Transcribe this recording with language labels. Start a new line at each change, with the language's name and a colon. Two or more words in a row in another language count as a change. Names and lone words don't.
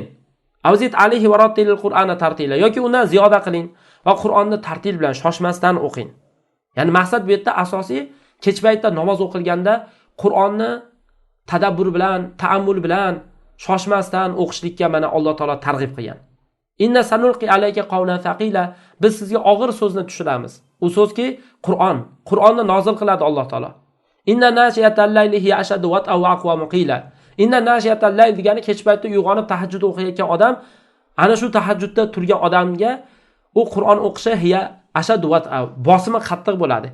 Arabic: أو زد عليه ورتل القرآن ترتيلا
Uzbek: yoki undan ziyoda qiling va Qur'onni tartil bilan shoshmasdan o'qing. Ya'ni maqsad bu yerda asosiy kech paytda namoz o'qilganda Qur'onni tadabbur bilan, ta'ammul bilan shoshmasdan o'qishlikka mana Alloh taolo targ'ib qilgan.
Arabic: إنا سنلقي عليك قولا ثقيلا.
Uzbek: Biz sizga og'ir so'zni tushiramiz. U so'zki Qur'on. Qur'onni nozil qiladi Alloh taolo.
Arabic: إن ناشئة الليل هي أشد وطئا وأقوم قيلا. إن ناشئة الليل
Uzbek: degani kech paytda uyg'onib tahajjud o'qiyotgan odam, ana shu tahajjudda turgan odamga u Qur'on o'qishi
Arabic: هي أشد وطئا,
Uzbek: bosimi qattiq bo'ladi.